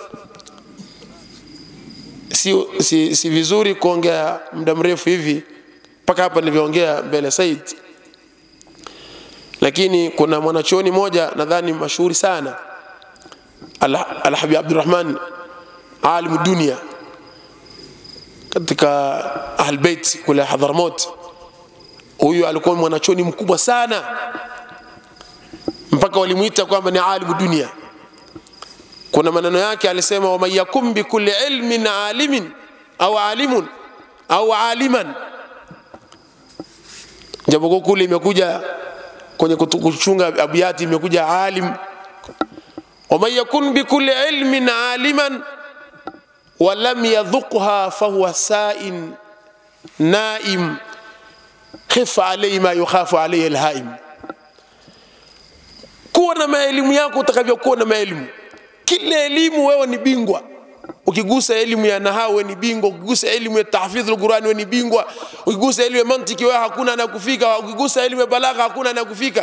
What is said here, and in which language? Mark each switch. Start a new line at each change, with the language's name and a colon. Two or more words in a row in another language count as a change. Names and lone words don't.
Swahili: Si vizuri kuongea muda mrefu hivi mpaka hapa nilivyoongea mbele Said, lakini kuna mwanachuoni moja nadhani mashuhuri sana, Al-Habib Abdurrahman alim dunia katika
Arabic: أهل البيت
Swahili: kule Hadramaut. Huyu alikuwa mwanachuoni mkubwa sana mpaka walimuita kwamba ni alim dunia. Kuna maneno yake alisema,
Arabic: ومن يكم بكل علم عالم
Swahili: au alimun au aliman, japo kule imekuja kwenye kuchunga abiyati imekuja alim.
Arabic: ومن يكن بكل علم عالما ولم يذقها فهو ساع نائم خيف عليه ما يخاف عليه الهائم.
Swahili: Kuwa na maelimu yako utakavyokuwa na maelimu. Kila elimu wewe ni bingwa. Ukigusa elimu ya nahau wewe ni bingwa, ukigusa elimu ya tahfidhul Qur'an wewe ni bingwa, ukigusa elimu ya mantiki wewe hakuna anakufika, ukigusa elimu ya balagha hakuna anakufika.